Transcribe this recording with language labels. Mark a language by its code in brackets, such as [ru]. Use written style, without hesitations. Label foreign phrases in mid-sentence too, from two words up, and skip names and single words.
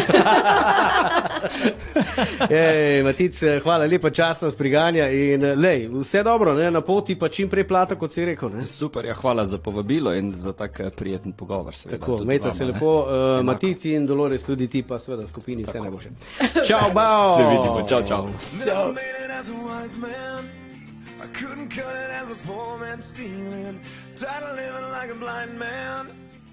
[sl] Matic, hvala lepa, čast nas priganja in lej, vse dobro, ne, na poti pa čim prej plata, kot si rekel, ne. Super, ja, hvala za povabilo in za tak prijeten pogovor. Seveda, tako, mejte se lepo, Matic in Dolores, tudi ti pa seveda skupini vse najboljše. Čau, bao! Se vidimo, čau, čau. [en] Never made it as a wise man. I couldn't cut it as a poor man stealing. Tired of living like a blind man.